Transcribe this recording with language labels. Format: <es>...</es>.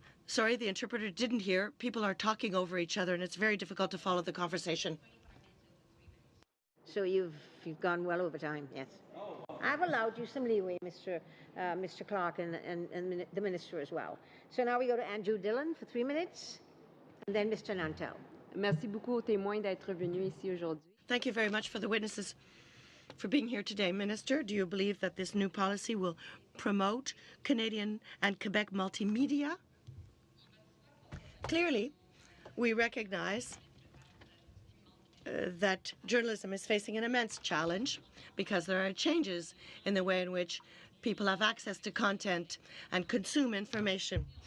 <en>Sorry, the interpreter didn't hear. People are talking over each other, and it's very difficult to follow the conversation. So you've gone well over time, yes. I've allowed you some leeway, Mr. Clark, and the Minister as well. So now we go to Andrew Dillon for 3 minutes, and then Mr. Nantel.</en> <fr>Merci beaucoup aux témoins d'être venus ici aujourd'hui.</fr> <en>Thank you very much for the witnesses for being here today. Minister, do you believe that this new policy will promote Canadian and Quebec multimedia? Clearly, we recognize that journalism is facing an immense challenge, because there are changes in the way in which people have access to content and consume information.</en>